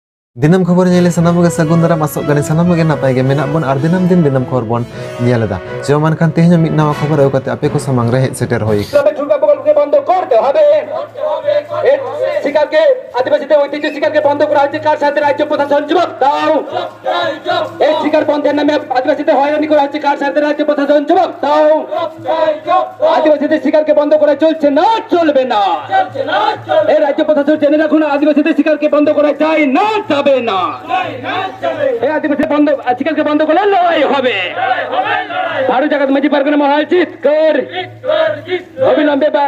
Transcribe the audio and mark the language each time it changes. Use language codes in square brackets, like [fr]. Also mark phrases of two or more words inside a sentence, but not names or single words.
[sat] Dinam khobor nyele sanam ge sagun dara masuk gani sanam ge napai ge menak bon ar dinam din dinam khobor bon nyele da jaman kan tehnya mit nawa khobor au kate ape ko samang rehe seter hoi [bn] ঠুকা প্রকল্পকে বন্ধ করতে হবে শিকারকে আদিবাসীদের ঐতিহ্য শিকারকে বন্ধ করা হচ্ছে কার সাথে রাজ্য প্রশাসন জবাব দাও এই শিকার বন্ধের নামে আদিবাসীদের হয়রানি করা হচ্ছে কার সাথে রাজ্য প্রশাসন জবাব দাও আদিবাসীদের শিকারকে বন্ধ করা চলছে না চলবে না এই রাজ্য প্রশাসন জেনে রাখুন আদিবাসীদের শিকারকে বন্ধ করা যায় না যাবে না এই আদিবাসী বন্ধ শিকারকে বন্ধ করলে লড়াই হবে ভারত জাগাত মাঝি পারগনা মহাল চিৎকার অবিলম্বে